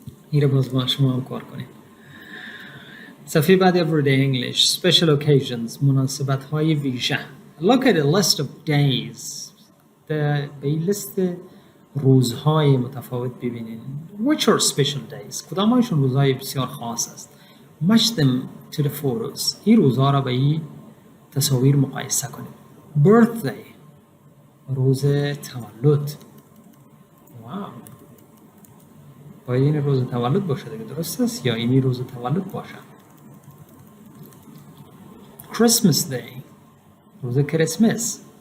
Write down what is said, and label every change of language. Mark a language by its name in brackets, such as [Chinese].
[Persian] این باز با شما هم کار کنید. صفحه بعد [English] everyday English special occasions [Persian] مناسبت های ویژه. [English] Look at a list of days. [Persian] به این لیست روزهای متفاوت ببینید. [English] Which are special days؟ [Persian] کدام هایشون روزهای بسیار خاص است. [English] Match them to the photos. [Persian] این روزها را به این تصاویر مقایسه کنید. Birthday روز تولد. واو. باید این روز تولد باشه دیگه، درست است یا اینی روز تولد باشه؟ Christmas Day روز کریسمس.